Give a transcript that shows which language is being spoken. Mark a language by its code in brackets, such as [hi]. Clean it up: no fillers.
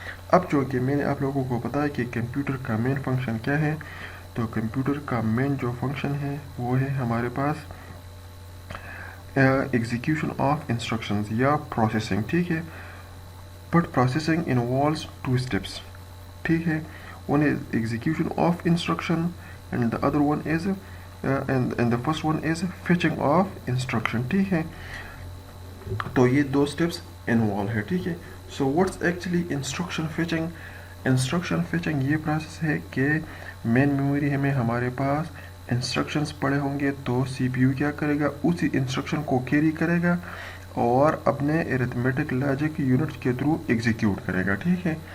[ur] اب چونکہ میں نے آپ لوگوں کو بتایا کہ کمپیوٹر کا مین فنکشن کیا ہے، تو کمپیوٹر کا مین جو فنکشن ہے وہ ہے ہمارے پاس [en] execution of instructions [ur] یا پروسیسنگ، ٹھیک ہے. [en] but processing involves 2 steps, [ur] ٹھیک ہے. [en] one is execution of instruction and the other one is and the first one is fetching of instruction, [ur] ٹھیک ہے. تو یہ 2 اسٹیپس انوالو ہے، ٹھیک ہے. [en] So what's actually instruction fetching? [ur] Instruction fetching یہ پروسیس ہے کہ مین میموری میں ہمارے پاس انسٹرکشنز پڑے ہوں گے تو سی پی یو کیا کرے گا، اسی انسٹرکشن کو کیری کرے گا اور اپنے ارتھمیٹک لاجک یونٹس کے تھرو ایگزیکیوٹ کرے گا، ٹھیک ہے.